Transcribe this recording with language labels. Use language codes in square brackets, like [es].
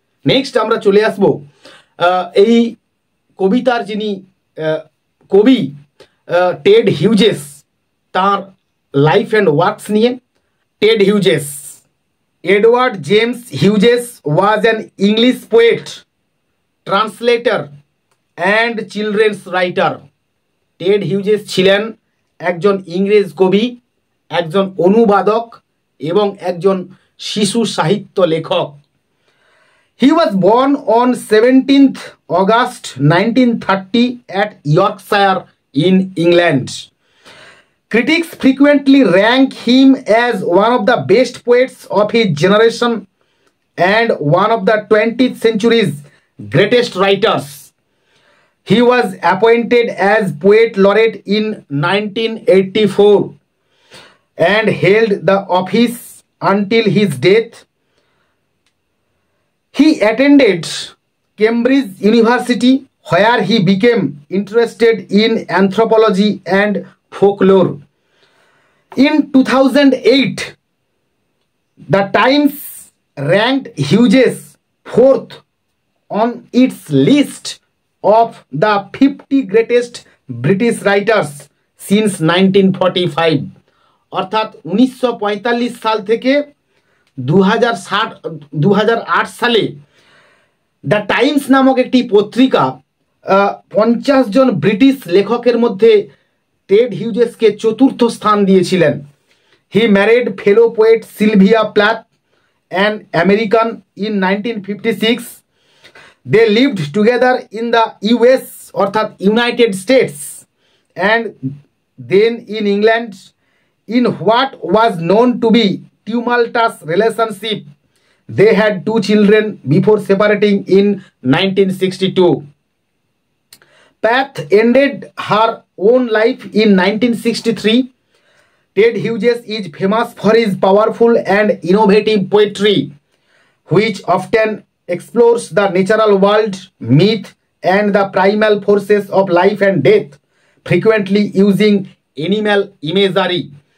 [bn] Next আমরা চলে আসব এই কবিতার যিনি কবি টেড হিউজেস, তার লাইফ অ্যান্ড ওয়ার্কস নিয়ে। [en] Ted Hughes, Edward James Hughes was an English poet, translator and children's writer. [bn] Ted Hughes ছিলেন একজন ইংরেজ কবি, একজন অনুবাদক এবং একজন শিশু সাহিত্য লেখক। [en] He was born on 17th August 1930 at Yorkshire in England. Critics frequently rank him as one of the best poets of his generation and one of the 20th century's greatest writers. He was appointed as Poet Laureate in 1984 and held the office until his death. He attended Cambridge University, where he became interested in anthropology and folklore. In 2008, The Times ranked Hughes fourth on its list of the 50 greatest British writers since 1945. [bn] অর্থাৎ 1945 সাল থেকে 2008 সালে the Times নামক একটি পত্রিকা 50 জন British লেখকের মধ্যে Ted হিউজেসকে চতুর্থ স্থান দিয়েছিলেন। [en] He married fellow poet Sylvia Plath, an American, in 1956। They lived together in the US অর্থাৎ United States and then in England in what was known to be tumultuous relationship. They had 2 children before separating in 1962. Path ended her own life in 1963. Ted Hughes is famous for his powerful and innovative poetry, which often explores the natural world, myth, and the primal forces of life and death, frequently using animal imagery.